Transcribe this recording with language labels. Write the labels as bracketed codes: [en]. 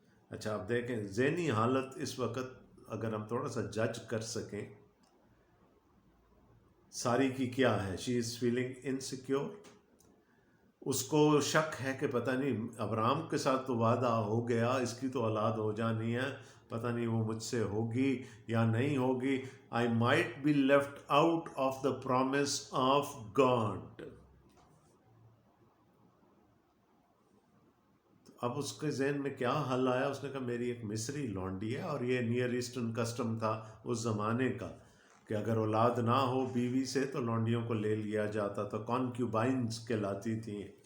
[ur] اچھا آپ دیکھیں ذہنی حالت اس وقت اگر ہم تھوڑا سا جج کر سکیں, ساری کی کیا ہے, [en] She is feeling insecure. [ur] اس کو شک ہے کہ پتہ نہیں ابرام کے ساتھ تو وعدہ ہو گیا، اس کی تو اولاد ہو جانی ہے، پتہ نہیں وہ مجھ سے ہوگی یا نہیں ہوگی. [en] I might be left out of the promise of God. [ur] اب اس کے ذہن میں کیا حل آیا؟ اس نے کہا میری ایک مصری لونڈی ہے، اور یہ نیئر ایسٹرن کسٹم تھا اس زمانے کا کہ اگر اولاد نہ ہو بیوی سے تو لونڈیوں کو لے لیا جاتا تھا، کانکیوبائنز کہلاتی تھیں.